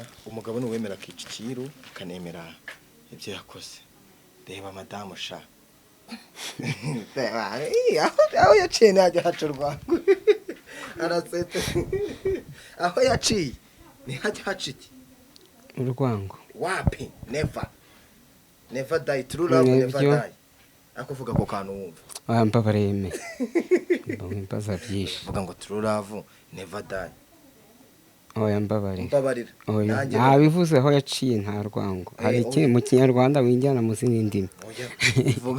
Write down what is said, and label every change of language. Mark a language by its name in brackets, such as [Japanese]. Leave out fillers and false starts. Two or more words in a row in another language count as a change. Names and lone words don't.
[Kinyarwanda] Umugabo n'uwemera kicikiru akanemera ibyo yakoze. Reba madamu sha. Aho yaciye najya haca urwango. Arasete. Aho yaciye ni hajya haca iki? Urwango. Wapi? [English] Never die. True love never die. [Kinyarwanda] ariko uvuga ko kantu wumva wambabariye me wimbaza byinshi uvuga ngo [English] true love never die. [Kinyarwanda] oya mbabarira Mbabarira. oya Nanjye ntabivuze aho yaciye nta rwango hari ikindi mu kinyarwanda winjyana mu zindi ndimi oya, vuga.